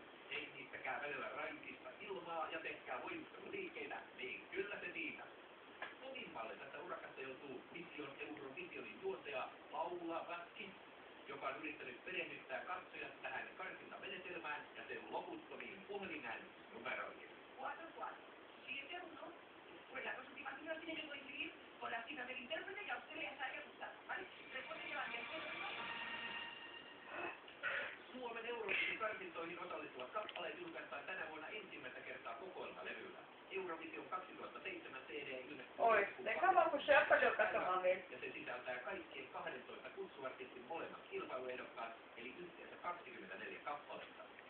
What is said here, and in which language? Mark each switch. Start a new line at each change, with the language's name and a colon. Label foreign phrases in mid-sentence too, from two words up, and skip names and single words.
Finnish: Hengittäkää välillä raitista ilmaa ja tehkää voimisteluliikkeitä, niin kyllä se siitä. Kovimmalle tästä urakasta joutuu Vision Eurovisionin juontaja Paula Vasquez, joka on yrittänyt perehdyttää katsojat tähän karsintamenetelmään ja sen loputtomiin puhelinäänestysnumeroihin. 4-4. 7-1.
Spanish: Pues las dos últimas números tienen que coincidir con las cifras del intérprete y a usted les haya gustado, ¿vale? Después de llevar el 0-1.
Finnish: Suomen Eurovision karsintoihin osallistuvat kappaleet julkaistaan tänä vuonna ensimmäistä kertaa kokoelmalevyllä. Eurovision 2007 CD ilmestyy ja se sisältää kaikkien 12 kutsuartistin molemmat kilpailuehdokkaat, eli yhteensä 24 kappaletta.